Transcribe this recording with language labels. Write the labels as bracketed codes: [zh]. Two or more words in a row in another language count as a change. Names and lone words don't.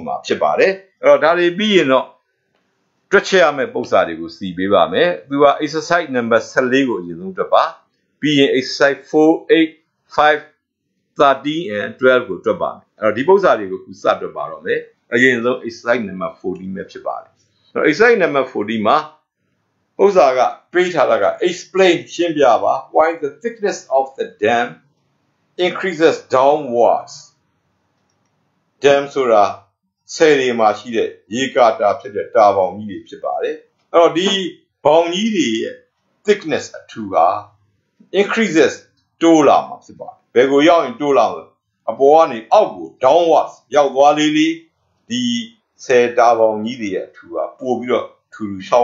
[my] မှာဖြစ်ပါတယ်အဲ့တော့ဒါတွေပြီးရင်တော့တွက်ချက်ရမယ့်ပုံစံတွေကိုစီပေးပါမယ်သူက [en] exercise number 14 [my] ကိုအရင်ဆုံးတွက်ပါပြီးရင် [en] exercise 4 8 5 13 and 12 [my] ကိုတွက်ပါမယ်အဲ့တော့ဒီပုံစံတွေကိုခုစတွက်ပါတော့မယ်အရင်ဆုံး [en] exercise number 14 [my] ပဲဖြစ်ပါတယ်အဲ့တော့ [en] exercise number 14 [my] မှာဥစ္စာကပေးထားတာက explain ရှင်းပြပါ [en] why the thickness of the dam increases downwards [my] dam ဆိုတာဆယ်တွေမှာရှိတဲ့ရေကာတာဖြစ်တဲ့တာပေါင်ကြီးတွေဖြစ်ပါတယ်အဲ့တော့ဒီပေါင်ကြီးတွေရဲ့ thickness အထူက increases တိုးလာမှာဖြစ်ပါတယ်ဘယ်ကို ရောက်ရင်တိုးလာမလဲအပေါ်ကနေအောက်ကို downwards ရောက်သွားလေးဒီဆယ်တာပေါင်ကြီးတွေရဲ့အထူကပို့ပြီးတော့ထူဆောက်